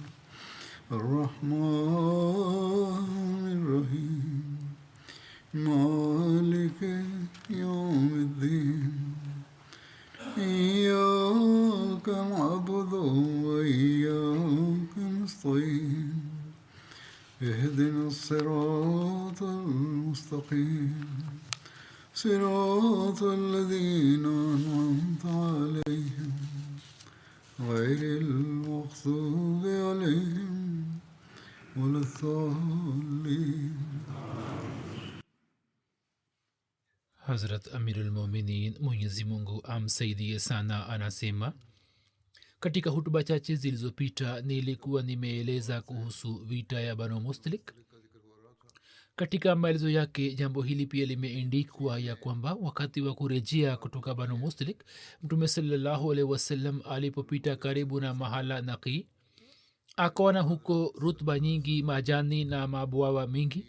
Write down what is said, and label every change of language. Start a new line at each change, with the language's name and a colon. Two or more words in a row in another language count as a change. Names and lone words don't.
Arabic: الرحمن الرحيم مالك يوم الدين إياك نعبد وإياك نستعين اهدنا الصراط المستقيم صراط الذين أنعمت عليهم غير المغضوب عليهم ولا الضالين.
Swahili: Hazrat
Arabic: أمير المؤمنين
Swahili: Mwenyezi Mungu amsaidie sana anasema, katika hutuba chache zilizopita nilikuwa nimeeleza kuhusu vita ya Banu Mustalik. Katika maelezo yake jambo hili pia limeendikwa ya kwamba wakati wa kurejea kutoka Banu Mustalik, Mtume
Arabic: صلى الله عليه وسلم
Swahili: alipopita karibu na mahala Naqi, akaona huko rutba nyingi, majani na mabwawa mengi.